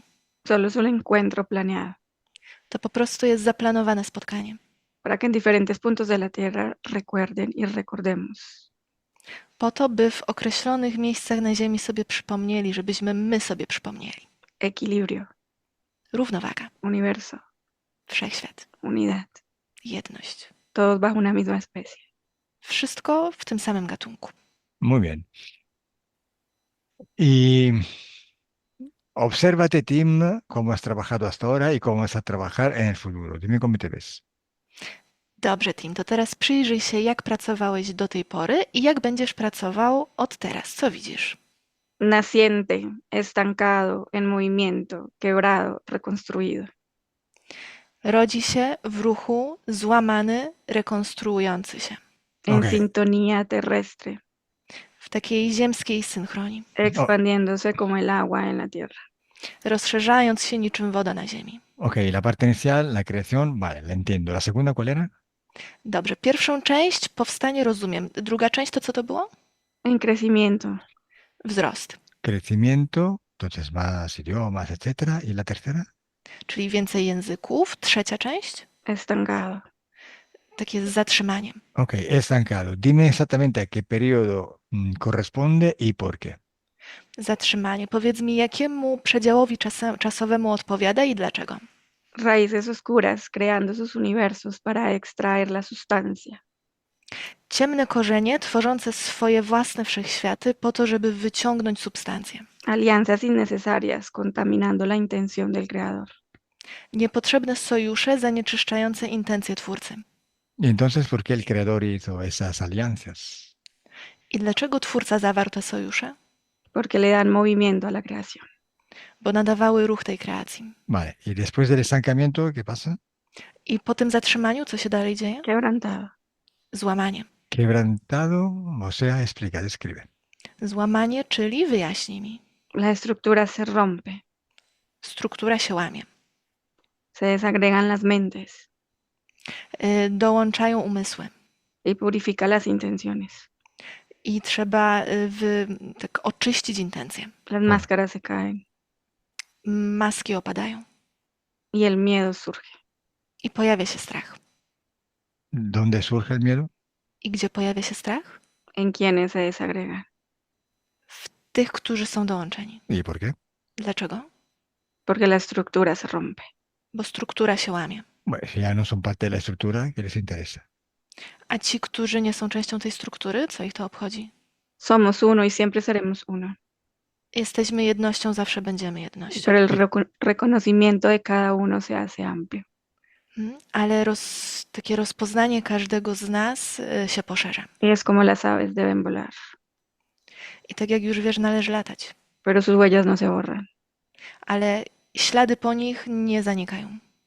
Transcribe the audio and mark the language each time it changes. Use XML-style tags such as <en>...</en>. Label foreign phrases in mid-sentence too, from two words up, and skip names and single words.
<es>Solo es un encuentro planeado</es> <pl>To po prostu jest zaplanowane spotkanie.</pl> <es>para que en diferentes puntos de la Tierra recuerden y recordemos.</es> <pl>Po to, by w określonych miejscach na Ziemi sobie przypomnieli, żebyśmy my sobie przypomnieli.</pl> <es>Equilibrio,</es> <pl>Równowaga,</pl> <es>universo,</es> <pl>wszechświat,</pl> <es>unidad.</es> <pl>jedność.</pl> <es>Todos bajo una misma especie.</es> <pl>Wszystko w tym samym gatunku.</pl> <es>Muy bien. Y obsérvate, Tim, cómo has trabajado hasta ahora y cómo vas a trabajar en el futuro. Dime cómo te ves.</es> <pl>Dobrze, Tim, to teraz przyjrzyj się, jak pracowałeś do tej pory i jak będziesz pracował od teraz. Co widzisz?</pl> <es>Naciente, estancado, en movimiento, quebrado, reconstruido.</es> <pl>Rodzi się w ruchu, złamany, rekonstruujący się.</pl> <es>En Ok. sintonía terrestre,</es> <pl>W takiej ziemskiej synchronii.</pl> <es>expandiéndose como el agua en la tierra.</es> <pl>Rozszerzając się niczym woda na ziemi.</pl> <es>Ok, la parte inicial, la creación, vale, la entiendo. ¿La segunda cuál era?</es> <pl>Dobrze, pierwszą część, powstanie, rozumiem. Druga część to co to było?</pl> <es>En crecimiento,</es> <pl>Wzrost.</pl> <es>Crecimiento, entonces más idiomas, etcétera. ¿Y la tercera?</es> <pl>Czyli więcej języków. Trzecia część?</pl> <es>estancado.</es> <pl>Takie z zatrzymaniem.</pl> <es>Ok, estancado. Dime exactamente a qué periodo corresponde y por qué.</es> <pl>Zatrzymanie. Powiedz mi, jakiemu przedziałowi czasowemu odpowiada i dlaczego?</pl> <es>Raíces oscuras, creando sus universos para extraer la sustancia.</es> <pl>Ciemne korzenie tworzące swoje własne wszechświaty po to, żeby wyciągnąć substancję.</pl> <es>Alianzas innecesarias, contaminando la intención del creador.</es> <pl>Niepotrzebne sojusze zanieczyszczające intencje twórcy.</pl> <es>Y entonces, ¿por qué el creador hizo esas alianzas?</es> <pl>I dlaczego twórca zawarł te sojusze?</pl> <es>Porque le dan movimiento a la creación.</es> <pl>Bo nadawały ruch tej kreacji.</pl> <es>Vale, y después del estancamiento, ¿qué pasa?</es> <pl>I po tym zatrzymaniu, co się dalej dzieje?</pl> <es>Quebrantado.</es> <pl>Złamanie.</pl> <es>Quebrantado, o sea, explica, describe.</es> <pl>Złamanie, czyli wyjaśnij mi.</pl> <es>La estructura se rompe,</es> <pl>Struktura się łamie.</pl> <es>se desagregan las mentes</es> <pl>Dołączają umysły.</pl> <es>y purifica las intenciones.</es> <pl>I trzeba tak oczyścić intencje.</pl> <es>Las máscaras se caen</es> <pl>Maski opadają.</pl> <es>y el miedo surge.</es> <pl>I pojawia się strach.</pl> <es>¿Dónde surge el miedo?</es> <pl>I gdzie pojawia się strach?</pl> <es>En quienes se desagregan.</es> <pl>W tych, którzy są dołączeni.</pl> <es>¿Y por qué?</es> <pl>Dlaczego?</pl> <es>Porque la estructura se rompe.</es> <pl>Bo struktura się łamie.</pl> <es>Bueno, si ya no son parte de la estructura, ¿qué les interesa?</es> <pl>A ci, którzy nie są częścią tej struktury, co ich to obchodzi?</pl> <es>Somos uno y siempre seremos uno.</es> <pl>Jesteśmy jednością, zawsze będziemy jednością.</pl> <es>Pero el reconocimiento de cada uno se hace amplio.</es> <pl>Ale takie rozpoznanie każdego z nas się poszerza.</pl> <es>Y es como las aves deben volar,</es> <pl>I tak jak już wiesz, należy latać.</pl> <es>pero sus huellas no se borran.</es> <pl>Ale ślady po nich nie zanikają.</pl>